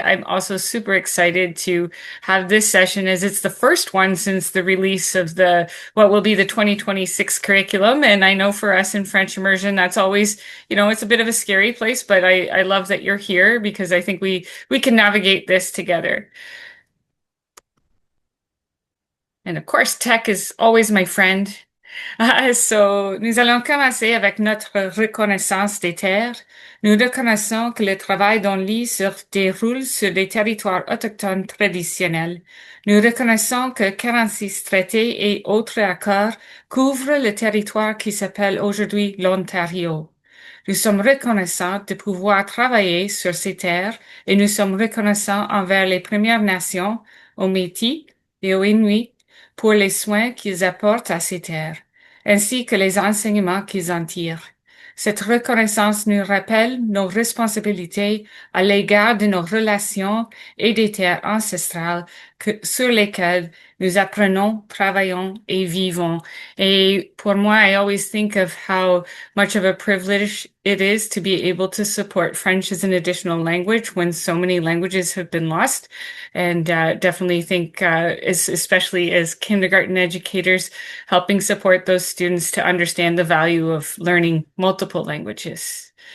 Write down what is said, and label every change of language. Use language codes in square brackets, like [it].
[en] I'm also super excited to have this session as it's the first one since the release of the what will be the 2026 curriculum. And I know for us in French Immersion, that's always, it's a bit of a scary place, but I love that you're here because I think we can navigate this together. And of course, tech is always my friend. [fr] Nous allons commencer avec notre reconnaissance des terres. Nous reconnaissons que le travail d'ONlit se déroule sur des territoires autochtones traditionnels. Nous reconnaissons que 46 traités et autres accords couvrent le territoire qui s'appelle aujourd'hui l'Ontario. Nous sommes reconnaissants de pouvoir travailler sur ces terres et nous sommes reconnaissants envers les Premières Nations, aux Métis et aux Inuits pour les soins qu'ils apportent à ces terres, ainsi que les enseignements qu'ils en tirent. Cette reconnaissance nous rappelle nos responsabilités à l'égard de nos relations et des terres ancestrales sur lesquelles nous apprenons, travaillons et vivons. Et pour moi, [en] I always think of how much of a privilege it is to be able to support French as an additional language when so many languages have been lost. And definitely think, especially as kindergarten educators, helping support those students to understand the value of learning multiple languages.